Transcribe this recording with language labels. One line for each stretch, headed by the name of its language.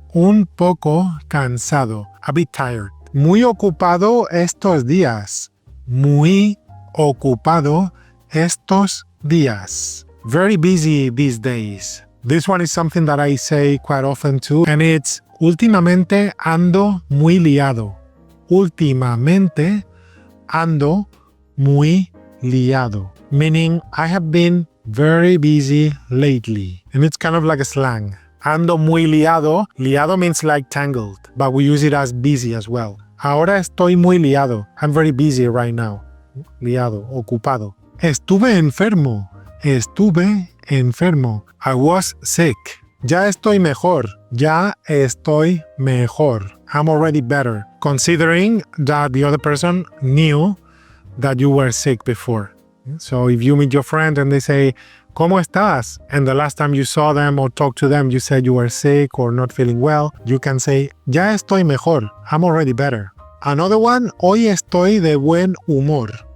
Spanish: Un poco cansado.
English: A bit tired.
Spanish: Muy ocupado estos días. Muy ocupado estos días.
English: Very busy these days. This one is something that I say quite often too, and it's
Spanish: últimamente ando muy liado. Últimamente ando muy liado.
English: Meaning I have been very busy lately. And it's kind of like a slang.
Spanish: Ando muy liado.
English: Liado means like tangled, but we use it as busy as well.
Spanish: Ahora estoy muy liado.
English: I'm very busy right now.
Spanish: Liado, ocupado. Estuve enfermo. Estuve enfermo.
English: I was sick.
Spanish: Ya estoy mejor. Ya estoy mejor.
English: I'm already better. Considering that the other person knew that you were sick before. So if you meet your friend and they say,
Spanish: ¿Cómo estás?
English: And the last time you saw them or talked to them, you said you were sick or not feeling well, you can say,
Spanish: Ya estoy mejor.
English: I'm already better. Another one,
Spanish: hoy estoy de buen humor.